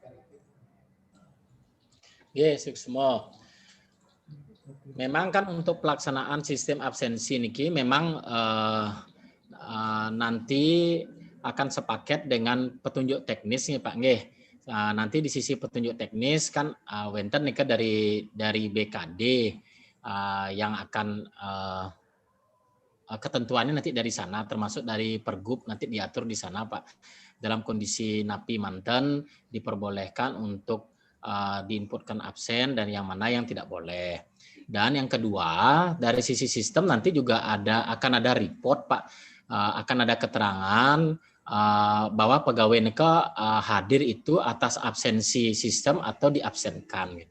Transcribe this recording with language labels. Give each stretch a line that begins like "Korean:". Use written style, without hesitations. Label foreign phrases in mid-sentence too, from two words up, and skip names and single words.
Indonesian: Yes, semua. Memang kan untuk pelaksanaan sistem absensi niki memang nanti akan sepaket dengan petunjuk teknis nih Pak nggih. Nanti di sisi petunjuk teknis kan
Balinese: wenten nika
Indonesian: dari BKD yang akan ketentuannya nanti dari sana, termasuk dari Pergub nanti diatur di sana Pak. Dalam kondisi
Balinese: napi manten
Indonesian: diperbolehkan untuk diinputkan absen dan yang mana yang tidak boleh. Dan yang kedua dari sisi sistem nanti juga akan ada report Pak, akan ada keterangan bahwa pegawai neka hadir itu atas absensi sistem atau diabsenkan gitu.